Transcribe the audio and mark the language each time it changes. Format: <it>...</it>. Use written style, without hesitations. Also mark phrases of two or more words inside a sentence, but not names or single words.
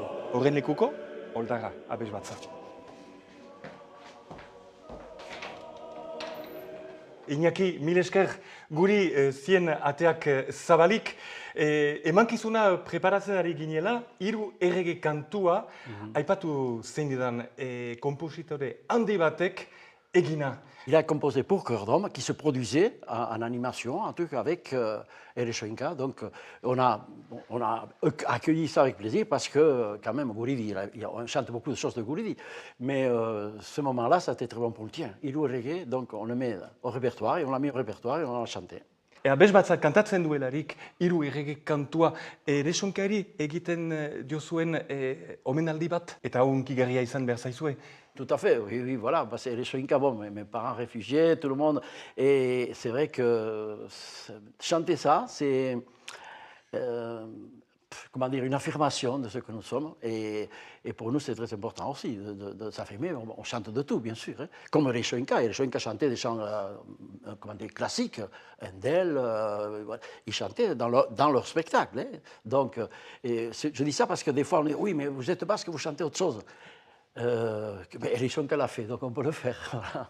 <eu>Horren lekuko, Oldaga, abez batza. Iñaki, mil esker guri zien ateak zabalik. Emankizuna preparatzen ari ginela, 3 errege kantua, aipatu zein didan kompositore handi batek egina.</eu> <fr>Il a composé pour Chœur d'Homme, qui se produisait en animation, en tout cas avec Eresoinka. Donc on a accueilli ça avec plaisir parce que quand même Guridi, on chante beaucoup de choses de Guridi, mais ce moment-là, ça a été très bon pour le tien. Il loue reggae, donc on le met au répertoire et on l'a mis au répertoire et on l'a chanté.</fr> <eu>Abes batzak kantatzen duelarik, hiru errege kantua, Eresonkari egiten diozuen omenaldi bat, eta hunkigarria izan behar zaizue.</eu> <fr>Tout à fait, oui, oui, voilà. Parce que les Soinka, bon, mes parents réfugiés, tout le monde. Et c'est vrai que chanter ça, c'est comment dire, une affirmation de ce que nous sommes. Et pour nous, c'est très important aussi de s'affirmer. On chante de tout, bien sûr. Hein. Comme les Soinka. Les Soinka chantaient des chants comment dire, classiques, Handel. Ils chantaient dans leur spectacle. Hein. Donc, je dis ça parce que des fois, on dit oui, mais vous êtes basque, vous chantez autre chose. Erisonka l'a fait, donc on peut le faire.</fr>